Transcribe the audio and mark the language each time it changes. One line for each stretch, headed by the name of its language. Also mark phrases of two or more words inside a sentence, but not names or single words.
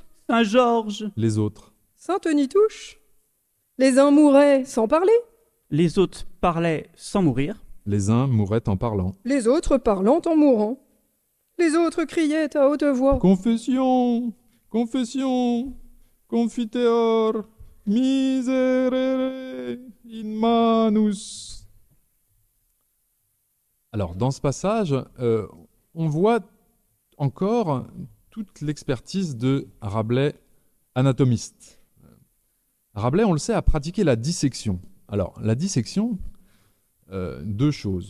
French: « Saint-Georges !» Les autres. « Saint-Nitouche !» Les uns mouraient sans parler. Les autres parlaient sans mourir. Les uns mouraient en parlant. Les autres parlant en mourant. Les autres criaient à haute voix. Confession, confession,
Latin: confiteor, miserere in manus.
French: Alors, dans ce passage, on voit encore toute l'expertise de Rabelais, anatomiste. Rabelais, on le sait, a pratiqué la dissection. Alors, la dissection, deux choses.